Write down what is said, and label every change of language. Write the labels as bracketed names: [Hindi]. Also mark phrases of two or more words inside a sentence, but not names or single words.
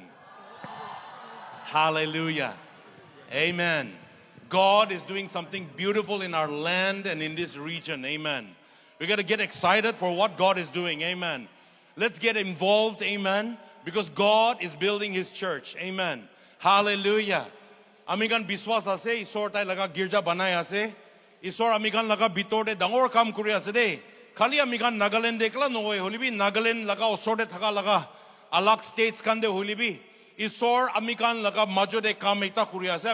[English] Hallelujah. Amen. God is doing something beautiful in our land and in this region. Amen. We got to get excited for what God is doing. Amen. Let's get involved. Amen. Because God is building His church. Amen. Hallelujah. [Naga Pidgin] Amigan biswas ase, isor tay laga girja banay ase. Isor amigan laga bitorde dangor kam kuri ase de. Khali amigan Nagaland dekla noy holibi Nagaland laga osorde thaka laga alak states kande holibi. Isor amigan laga majode kam ekta kuri ase.